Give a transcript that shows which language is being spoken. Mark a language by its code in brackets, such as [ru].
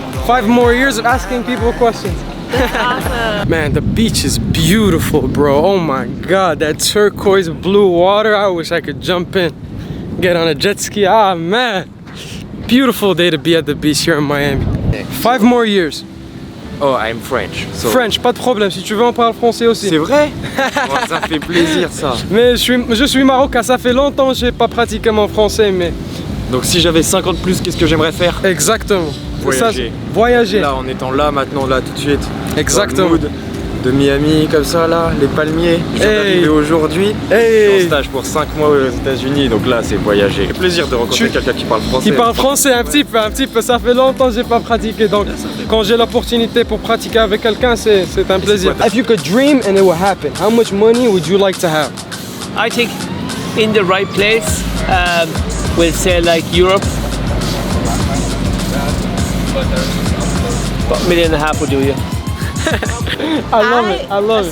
[en] 5 more years of asking people questions. Awesome. Man, the beach is beautiful, bro. Oh my God, that turquoise blue water. I wish I could jump in, get on a jet ski. Ah, man. Beautiful day to be at the beach here in Miami. 5 more years. Oh, I'm French. So. [fr] French, pas de problème. Si tu veux, on parle français aussi. C'est vrai? Oh, ça fait plaisir ça. Mais je suis marocain. Ça fait longtemps que j'ai pas pratiqué mon français, mais Donc si j'avais 5 ans de plus, qu'est-ce que j'aimerais faire? exactement. Voyager. Voyager. Là, en étant là, maintenant, là, tout de suite. Exactement. Dans le mood de Miami, comme ça, là, les palmiers. Je viens d'arriver aujourd'hui. Je suis en stage pour 5 mois aux États-Unis, donc là, c'est voyager. C'est plaisir de rencontrer quelqu'un qui parle français. Qui parle français un petit peu. Ça fait longtemps que j'ai pas pratiqué, donc quand j'ai l'opportunité pour pratiquer avec quelqu'un, c'est un plaisir. [en] If you could dream and it would happen, how much money would you like to have? I think in the right place, we'll say like Europe. About $1.5 million will do you. I love it.